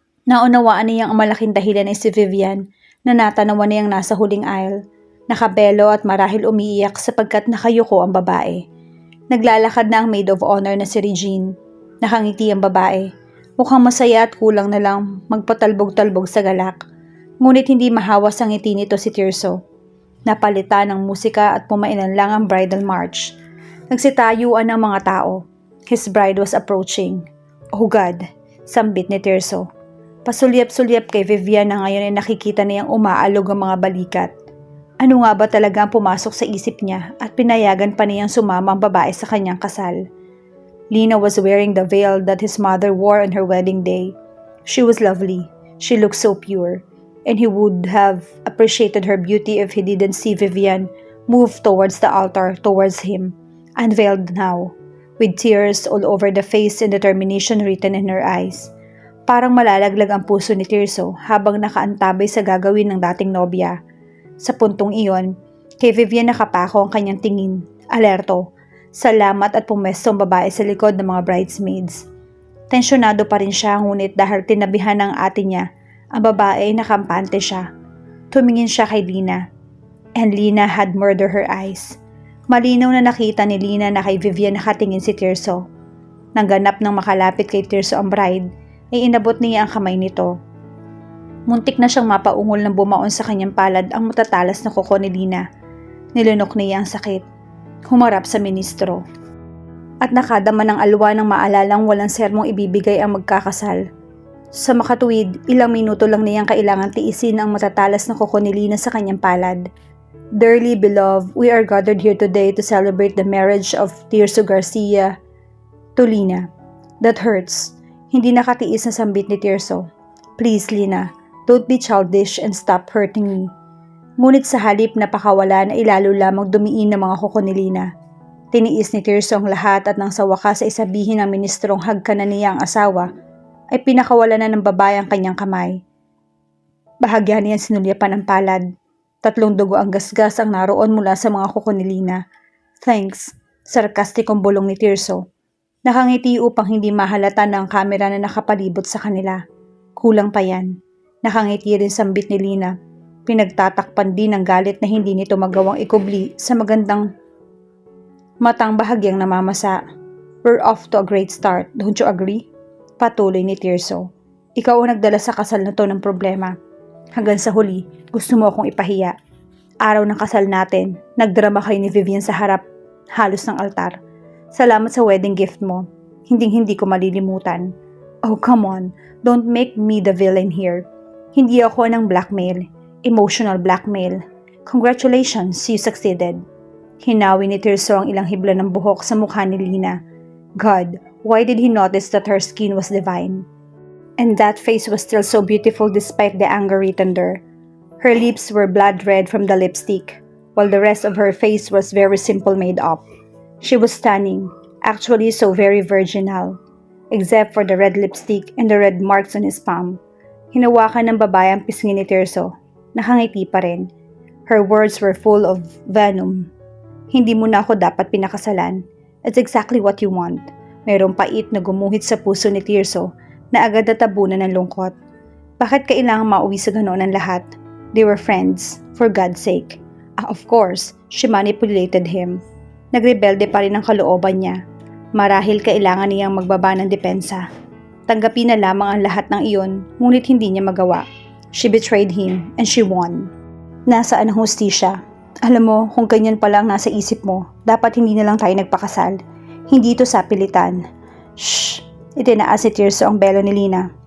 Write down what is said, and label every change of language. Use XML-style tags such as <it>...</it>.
<tl>Naunawaan niyang ang malaking dahilan ay si Vivian na natanawan niyang nasa huling aisle. Nakabelo at marahil umiiyak sapagkat nakayuko ang babae. Naglalakad na ang maid of honor na si Regine. Nakangiti ang babae. Mukhang masaya at kulang na lang magpatalbog-talbog sa galak. Ngunit hindi mahawas ang ngiti nito si Tirso. Napalitan ng musika at pumailan lang ang bridal march. Nagsitayuan ang mga tao.</tl> <en>His bride was approaching. Oh God,</en> <tl>sambit ni Tirso. Pasulyap-sulyap kay Vivian na ngayon ay nakikita niyang umaalog ang mga balikat. Ano nga ba talaga ang pumasok sa isip niya at pinayagan pa niyang sumama ang babae sa kanyang kasal?</tl> <en>Lina was wearing the veil that his mother wore on her wedding day. She was lovely. She looked so pure. And he would have appreciated her beauty if he didn't see Vivian move towards the altar, towards him, unveiled now, with tears all over the face and determination written in her eyes.</en> <tl>Parang malalaglag ang puso ni Tirso habang nakaantabay sa gagawin ng dating nobya. Sa puntong iyon, kay Vivian nakapako ang kanyang tingin, alerto, salamat at pumesto ang babae sa likod ng mga bridesmaids. Tensyonado pa rin siya ngunit dahil tinabihan ng ate niya, ang babae nakampante siya. Tumingin siya kay Lina. And Lina had murdered her eyes. Malinaw na nakita ni Lina na kay Vivian nakatingin si Tirso. Nang ganap nang makalapit kay Tirso ang bride, ay inabot niya ang kamay nito. Muntik na siyang mapaungol nang bumaon sa kanyang palad ang matatalas na kuko ni Lina. Nilunok niya ang sakit. Humarap sa ministro. At nakadama ng alwa ng maalalang walang sermong ibibigay ang magkakasal. Sa makatuwid, ilang minuto lang niyang kailangan tiisin ang matatalas na kuko ni Lina sa kanyang palad.</tl> <en>Dearly beloved, we are gathered here today to celebrate the marriage of Tirso Garcia to Lina. That hurts.</en> <tl>Hindi nakatiis na sambit ni Tirso.</tl> <en>Please, Lina, don't be childish and stop hurting me.</en> <tl>Ngunit sa halip na pakawalan ay lalo lamang dumiin ng mga kuko ni Lina. Tiniis ni Tirso ang lahat at nang sa wakas ay sabihin ng ministrong hagka na niya ang asawa, ay pinakawalan na ng babae ang kanyang kamay. Bahagya niyang sinulyapan ang palad. 3 dugo ang gasgas ang naroon mula sa mga kuko ni Lina.</tl> <en>Thanks,</en> <tl>sarkastikong bulong ni Tirso. Nakangiti upang hindi mahalata ng kamera na nakapalibot sa kanila. Kulang pa yan. Nakangiti rin sambit ni Lina. Pinagtatakpan din ng galit na hindi nito magawang ikubli sa magandang matang bahagyang namamasa.</tl> <en>We're off to a great start, don't you agree?</en> <tl>Patuloy ni Tirso. Ikaw ang nagdala sa kasal na to ng problema. Hanggang sa huli, gusto mo akong ipahiya. Araw ng kasal natin, nagdrama kayo ni Vivian sa harap, halos ng altar. Salamat sa wedding gift mo. Hinding-hindi ko malilimutan.</tl> <en>Oh, come on. Don't make me the villain here.</en> <tl>Hindi ako ng blackmail.</tl> <en>Emotional blackmail. Congratulations, you succeeded.</en> <tl>Hinawi ni Tirso ang ilang hibla ng buhok sa mukha ni Lina.</tl> <en>God, why did he notice that her skin was divine? And that face was still so beautiful despite the anger written there. Her lips were blood red from the lipstick, while the rest of her face was very simple made up. She was stunning, actually so very virginal, except for the red lipstick and the red marks on his palm.</en> <tl>Hinawakan ng babae ang pisngi ni Tirso. Nakangiti pa rin.</tl> <en>Her words were full of venom.</en> <tl>Hindi mo na ako dapat pinakasalan.</tl> <en>It's exactly what you want.</en> <tl>Mayroong pait na gumuhit sa puso ni Tirso na agad natabunan ng lungkot. Bakit kailangang mauwi sa ganoon ang lahat?</tl> <en>They were friends, for God's sake. Of course, she manipulated him.</en> <tl>Nagrebelde pa rin ang kalooban niya. Marahil kailangan niyang magbaba ng depensa. Tanggapin na lamang ang lahat ng iyon, ngunit hindi niya magawa.</tl> <en>She betrayed him, and she won.</en> <tl>Nasaan ang hustisya? Alam mo, kung ganyan pala ang nasa isip mo, dapat hindi na lang tayo nagpakasal. Hindi ito sapilitan. Shh! Itinaas ni Tirso ang belo ni Lina.</tl>